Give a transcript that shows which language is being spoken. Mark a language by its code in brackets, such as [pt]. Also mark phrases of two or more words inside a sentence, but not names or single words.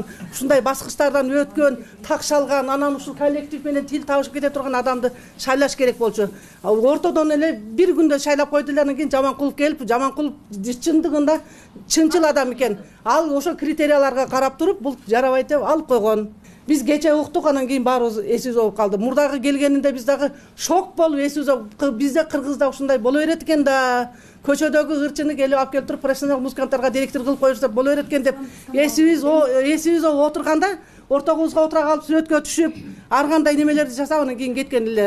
[ky] Ушундай баскычтардан өткөн, такшалган, анан ушул коллектив менен тил табышып кете турган адамды шайлаш керек болчу. Ортодон эле бир күндө шайлап койду эле, анан кийин Жаманкулов келип, Жаманкулов чындыгында чынчыл адам экен. Ал ошол критерияларга карап туруп, бул жарабайт деп алып койгон. Biz geçe uqtuq, andan keyin barыбыз esiz болуп калды. Мурдагы келгенинде биз дагы шок болуп, esiz бизде Кыргызда ушундай боло берет экен да. Көчөдөгү ырчыны келип алып келип туруп профессионал музыканттарга директор кылып коюшса боло берет экен деп эсибиз отурганда ортогубузга отура калып сүрөткө түшүп, ар кандай немелерди жасап анан кийин кеткен эле.